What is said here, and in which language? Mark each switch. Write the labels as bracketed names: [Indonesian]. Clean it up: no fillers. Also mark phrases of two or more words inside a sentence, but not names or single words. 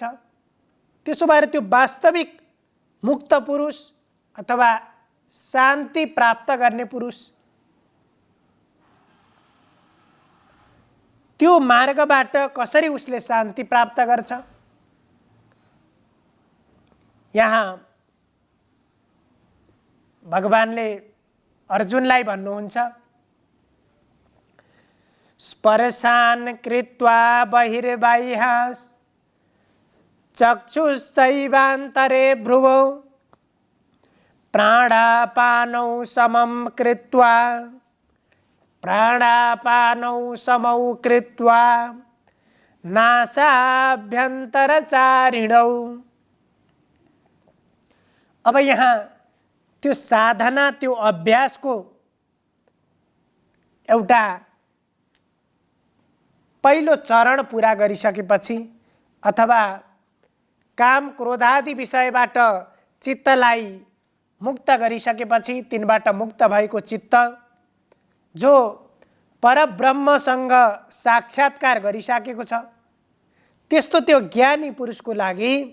[Nepali] त्यसो भएर त्यो वास्तविक मुक्त पुरुष अथवा शान्ति प्राप्त गर्ने पुरुष त्यो मार्गबाट कसरी उसले शान्ति प्राप्त गर्छ। यहाँ भगवानले अर्जुनलाई भन्नुहुन्छ, [Sanskrit] स्पर्शान् कृत्वा बहिर्बाह्यास् चक्षुश्चैवान्तरे भ्रुवौ प्राणापानौ समं कृत्वा नासाभ्यन्तरचारिणौ। [Nepali] अब यहाँ त्यो साधना, त्यो अभ्यासको एउटा पहिलो चरण पुरा गरिसकेपछि अथवा काम क्रोधादि विषयबाट चित्तलाई मुक्त गरिसकेपछि, तिनबाट मुक्त भएको चित्त जो परब्रह्मसँग साक्षात्कार गरिसकेको छ, त्यस्तो त्यो ज्ञानी पुरुषको लागि